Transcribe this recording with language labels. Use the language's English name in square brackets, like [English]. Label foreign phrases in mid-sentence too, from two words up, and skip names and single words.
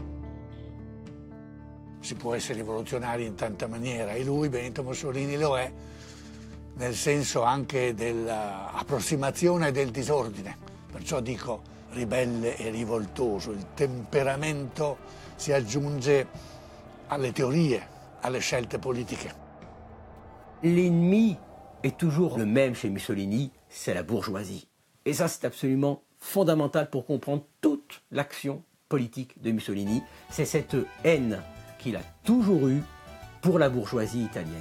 [Italian] Si può essere rivoluzionari in tanta maniera e lui, Benito Mussolini, lo è, nel senso anche dell'approssimazione del disordine. Perciò dico ribelle e rivoltoso. Il temperamento si aggiunge alle teorie, alle scelte politiche. [French] L'ennemi est toujours le même chez Mussolini, c'est la bourgeoisie. Et ça, c'est absolument fondamental pour comprendre toute l'action politique de Mussolini. C'est cette haine qu'il a toujours eue pour la bourgeoisie italienne.